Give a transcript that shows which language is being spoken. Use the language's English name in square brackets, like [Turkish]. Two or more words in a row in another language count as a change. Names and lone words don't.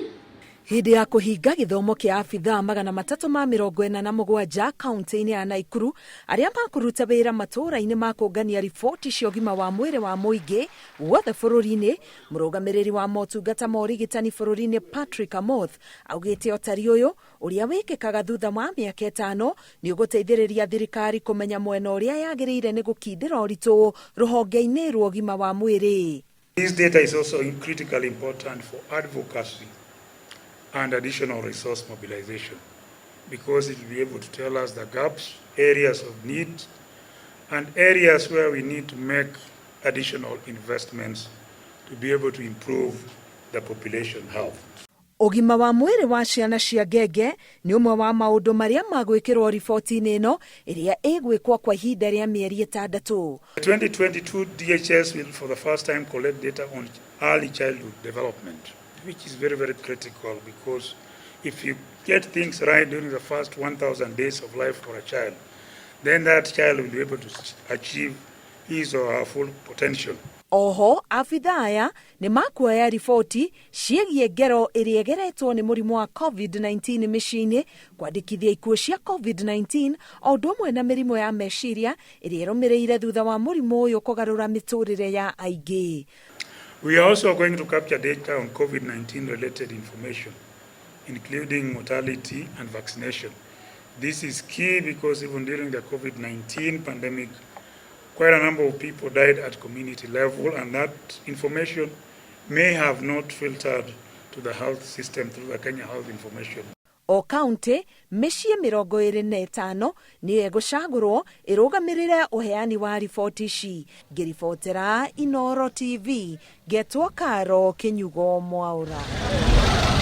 [Kikuyu] Hĩndĩ ya kũhinga gĩthomo kĩa abithaa 347 kaunti-inĩ ya Naikuru, arĩa makũruta wĩra matũũra-inĩ ma kũngania riboti cia ũgima wa mwĩrĩ wa mũingĩ guothe bũrũri-inĩ, mũrũgamĩrĩri wa motungata ma ũrigitani bũrũri-inĩ Patrick Amoth augĩte ũtari ũyũ ũrĩa wĩkĩkaga thutha wa mĩaka 5 nĩ ũgũteithĩrĩria thirikari kũmenya mwena ũrĩa yagĩrĩire nĩ gũkindĩra ũritũ rũhonge-inĩ rwa ũgima wa mwĩrĩ. [English] This data is also critically important for advocacy and additional resource mobilization, because it will be able to tell us the gaps, areas of need, and areas where we need to make additional investments to be able to improve the population health. [Kikuyu] Ũgima wa mwĩrĩ wa ciana cia ngenge nĩ ũmwe wa maũndũ marĩa magwĩkĩrwo riboti-inĩ ĩno ĩrĩa ĩgwĩkwo kwa ihinda rĩa mĩeri 6. [English] The 2022 DHS will for the first time collect data on early childhood development, which is very, very critical, because if you get things right during the first 1,000 days of life for a child, then that child will be able to achieve his or her full potential. [Kikuyu] Oho, abithaa aya nĩ makuoya riboti ciĩgiĩ ngero ĩrĩa ĩgeretwo nĩ mũrimũ wa COVID-19 mĩciĩ-inĩ, kwandĩkithia ikuũ cia COVID-19 o ũndũ ũmwe na mĩrimũ ya meciria ĩrĩa ĩrũmĩrĩire thutha wa mũrimũ ũyũ kũgarũra mĩtũrĩre ya aingĩ. [English] We are also going to capture data on COVID-19 related information, including mortality and vaccination. This is key because even during the COVID-19 pandemic, quite a number of people died at community level, and that information may have not filtered to the health system through the Kenya Health Information. [Kikuyu] O kaunti mĩciĩ 25 nĩ ĩgũcagũrwo ĩrũgamĩrĩre ũheani wa riboti ici. Ngĩribotera Inooro TV, Getwo Karo Kinyugo Mwaura.